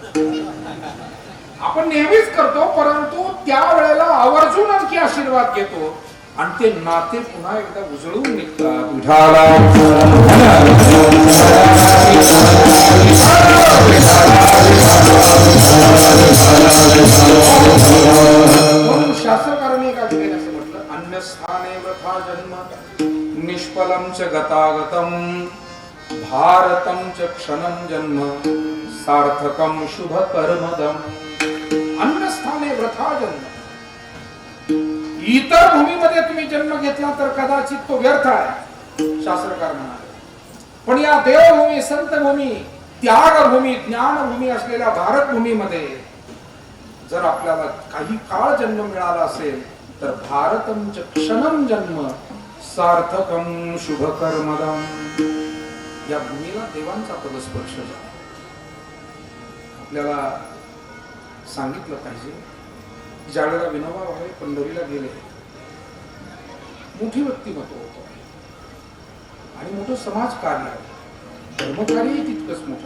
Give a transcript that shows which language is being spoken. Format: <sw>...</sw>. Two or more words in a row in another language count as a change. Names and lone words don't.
<mr>आपण नेहमीच करतो, परंतु त्या वेळेला आवर्जून आणखी आशीर्वाद घेतो आणि ते नाते पुन्हा एकदा उजळून निघतात. म्हणून शास्त्रकारांनी एका ठिकाणी असं म्हटलं,</mr> <sa>अन्यस्थाने वथा जन्म निष्फलं च गतागतम भारतम च क्षणम जन्म सार्थकम शुभ कर्मदम. अन्यस्थाने वथा जन्म,</sa> <mr>इतर भूमीमध्ये तुम्ही जन्म घेतला तर कदाचित तो व्यर्थ आहे, शास्त्रकार म्हणाले. पण या देवभूमी, संतभूमी, त्यागभूमी, ज्ञानभूमी असलेल्या भारत भूमीमध्ये जर आपल्याला काही काळ जन्म मिळाला असेल तर</mr> <sa>भारतम च क्षणम जन्म सार्थकम शुभ कर्मदम.</sa> <mr>या भूमीला देवांचा पदस्पर्श झाला. आपल्याला सांगितलं पाहिजे, ज्यावेळेला विनोबा भावे पंढरीला गेले, मोठी व्यक्तिमत्व होतं आणि मोठं समाज कार्य, धर्मकार्यही तितकंच मोठं.</mr>